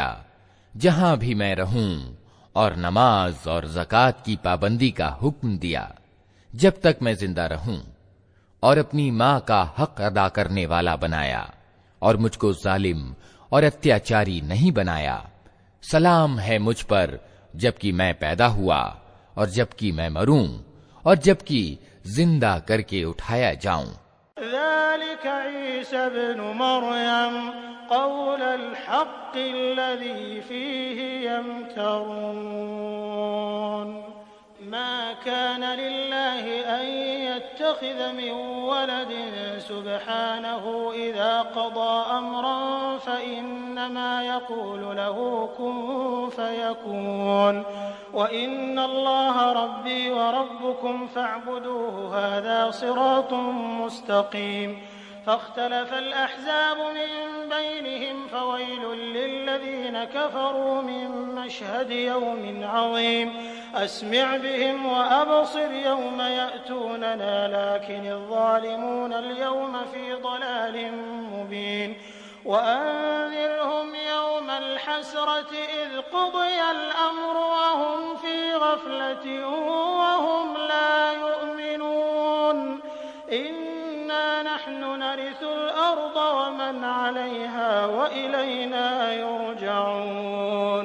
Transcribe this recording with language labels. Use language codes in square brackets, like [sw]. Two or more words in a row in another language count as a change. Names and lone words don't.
[hi] जहां भी मैं रहूं और नमाज और ज़कात की पाबंदी का हुक्म दिया जब तक मैं जिंदा रहूं, और अपनी मां का हक अदा करने वाला बनाया और मुझको जालिम और अत्याचारी नहीं बनाया। सलाम है मुझ पर जबकि मैं पैदा हुआ और जबकि मैं मरूं और जबकि जिंदा करके उठाया जाऊं। [ar] ذلك عيسى ابن مريم قول الحق الذي فيه يمترون ما كان لله أن يتخذ من ولد سبحانه إذا قضى أمرا فإنما يقول له كن فيكون وإن الله ربي وربكم فاعبدوه هذا صراط مستقيم. فاختلف الأحزاب من بينهم فويل للذين كفروا من مشهد يوم عظيم أسمع بهم وأبصر يوم يأتوننا لكن الظالمون اليوم في ضلال مبين وأنذرهم يوم الحسرة إذ قضي الأمر وهم في غفلة وهم لا يؤمنون نحن नरिसु الأرض ومن عليها وإلينا يرجعون.